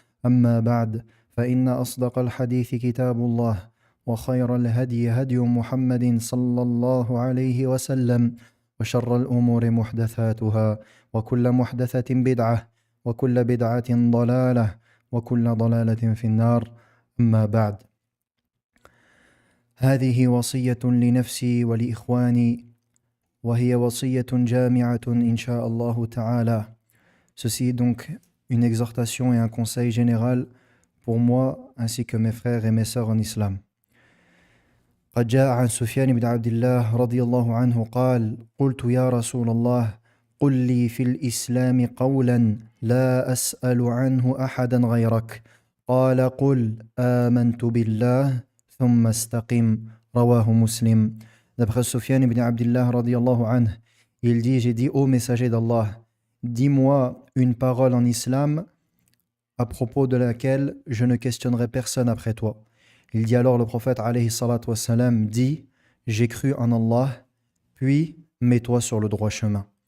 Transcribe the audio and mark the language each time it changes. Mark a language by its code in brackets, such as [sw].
[ar] أما بعد فإن أصدق الحديث كتاب الله وخير الهدي هدي محمد صلى الله عليه وسلم وشر الأمور محدثاتها وكل محدثة بدعة وكل بدعة ضلالة وكل ضلالة في النار أما بعد هذه وصية لنفسي ولإخواني وهي وصية جامعة إن شاء الله تعالى. [fr] Ceci est donc une exhortation et un conseil général pour moi ainsi que mes frères et mes sœurs en islam. [ar] قد جاء عن سفيان بن عبد الله رضي الله عنه قال قلت يا رسول الله قل لي في الإسلام قولا لا أسأل عنه أحدا غيرك قال قل آمنت بالله ثم استقم رواه مسلم. [fr] D'après Sufyan ibn Abdullah radiyallahu anhu, il dit, j'ai dit ô messager d'Allah, dis-moi une parole en islam à propos de laquelle je ne questionnerai personne après toi. Il dit alors le prophète alayhi salatu wassalam dit, j'ai cru en Allah, puis mets-toi sur le droit chemin.